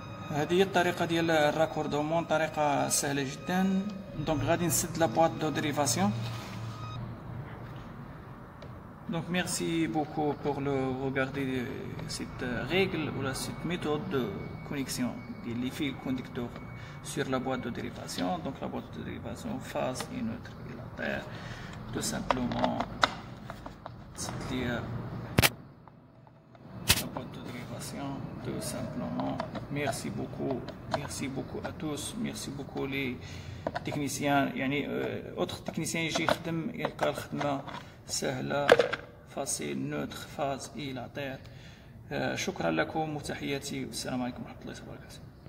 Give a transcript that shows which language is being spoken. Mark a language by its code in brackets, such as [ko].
[ar] هذه هي الطريقة ديال الراكوردومون، طريقة سهلة جدا. دونك غادي نسد لا بواط دو ديريفاسيون. [fr] Donc merci beaucoup pour regarder cette règle ou cette méthode de connexion des fils conducteurs sur la boîte de dérivation. Donc la boîte de dérivation phase et neutre et la terre, tout simplement c'est-à-dire la boîte de dérivation, tout simplement. Merci beaucoup à tous, merci beaucoup les techniciens. autres techniciens [ar] يجي يخدم يلقى الخدمة سهلة، فاصل نوتر فاز إلى طير. شكرا لكم وتحياتي والسلام عليكم ورحمة الله وبركاته.